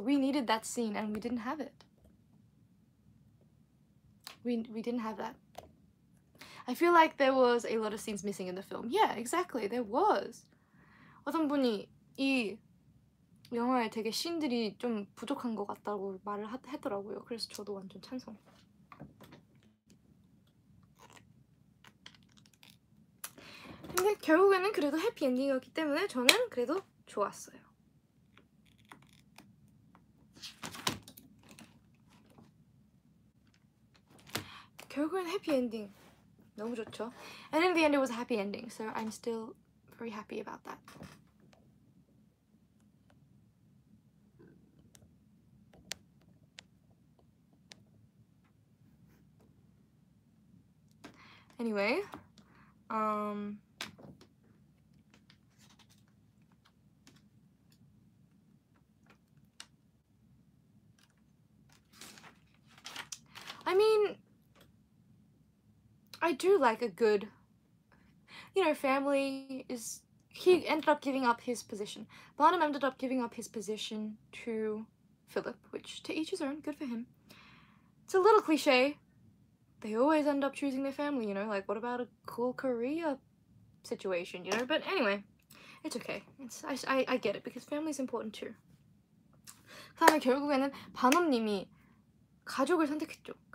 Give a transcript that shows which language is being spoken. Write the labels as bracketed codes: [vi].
[en] We needed that scene, and we didn't have it. We didn't have that. I feel like there was a lot of scenes missing in the film. Yeah, exactly. There was. [ko] 어떤 분이 이 영화에 되게 씬들이 좀 부족한 것 같다고 말을 했더라고요. 그래서 저도 완전 찬성. 근데 결국에는 그래도 해피엔딩이었기 때문에 저는 그래도 좋았어요. 결국엔 해피엔딩 너무 좋죠. [en] And in the end it was a happy ending, so I'm still very happy about that. Anyway, I mean, I do like a good, family is, he ended up giving up his position. Barnum ended up giving up his position to Philip, which to each his own, good for him. It's a little cliche. They always end up choosing their family, like what about a cool Korea situation, but anyway, it's okay. I get it because family is important too. [ko] 그다음에 결국에는 반엄님이 가족을 선택했죠.